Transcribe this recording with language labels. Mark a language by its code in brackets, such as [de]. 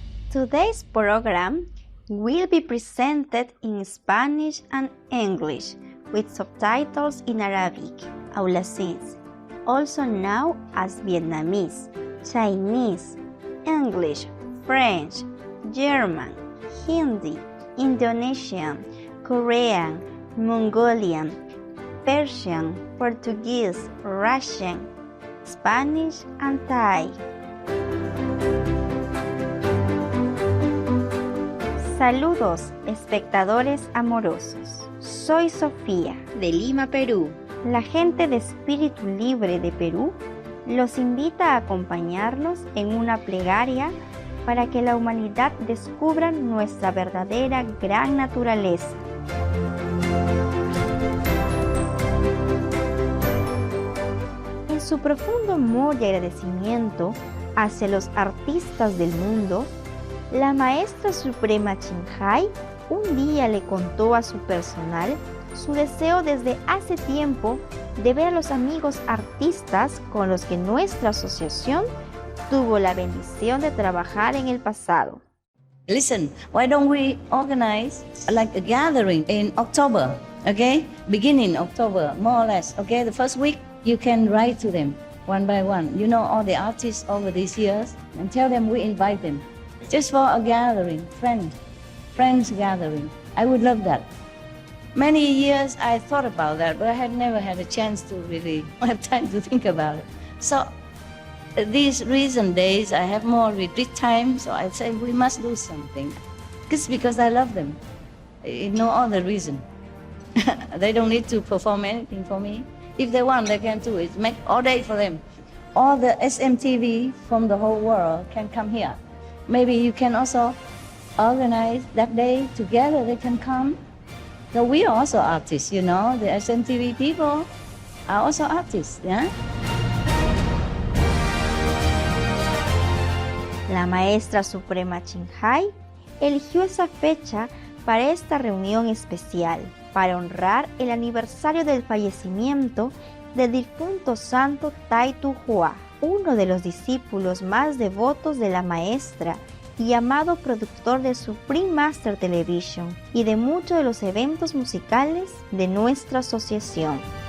[en] Today's program will be presented in Spanish and English with subtitles in Arabic, Aulacense, also known as Vietnamese, Chinese, English, French, German, Hindi, Indonesian, Korean, Mongolian, Persian, Portuguese, Russian, Spanish, and Thai. [es] Saludos, espectadores amorosos. Soy Sofía, de Lima, Perú. La gente de Espíritu Libre de Perú los invita a acompañarlos en una plegaria para que la humanidad descubra nuestra verdadera gran naturaleza. En su profundo amor y agradecimiento hacia los artistas del mundo, la maestra suprema Ching Hai un día le contó a su personal su deseo desde hace tiempo de ver a los amigos artistas con los que nuestra asociación tuvo la bendición de trabajar en el pasado. [en] Listen, why don't we organize like a gathering in October, okay? Beginning October, more or less, okay? The first week, you can write to them one by one. You know all the artists over these years and tell them we invite them. Just for a gathering, friends gathering. I would love that. Many years I thought about that, but I had never had a chance to really have time to think about it. So these recent days, I have more retreat time, so I say we must do something. Just because I love them, no other reason. They don't need to perform anything for me. If they want, they can do it. Make all day for them. All the SMTV from the whole world can come here. Maybe you can also organize that day together, they can come. So we are also artists, you know, the SMTV people are also artists, yeah? [es] La maestra suprema Ching Hai eligió esa fecha para esta reunión especial, para honrar el aniversario del fallecimiento del difunto santo Tai Tu Hua, uno de los discípulos más devotos de la maestra y amado productor de Supreme Master Television y de muchos de los eventos musicales de nuestra asociación.